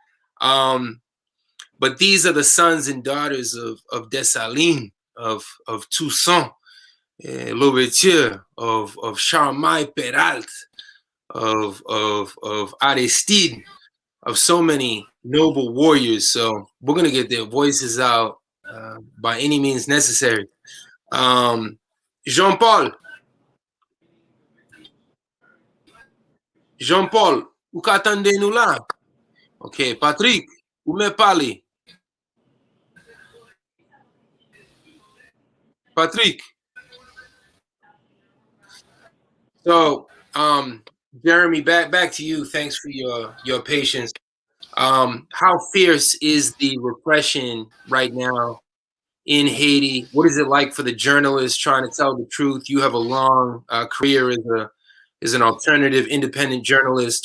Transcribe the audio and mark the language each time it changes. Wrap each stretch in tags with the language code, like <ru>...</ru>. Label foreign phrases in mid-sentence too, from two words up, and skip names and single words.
<en>But these are the sons and daughters of Dessalines, of Toussaint, Louverture, of Charmaille Peralt, of Aristide, of so many noble warriors. So we're gonna get their voices out by any means necessary.</en> <ht>Jean Paul, ou ka tande nou la? Ok, Patrick, ou me pale? Patrick.</ht> <en>So, Jeremy, back to you. Thanks for your patience. How fierce is the repression right now in Haiti? What is it like for the journalists trying to tell the truth? You have a long career as an alternative, independent journalist.</en>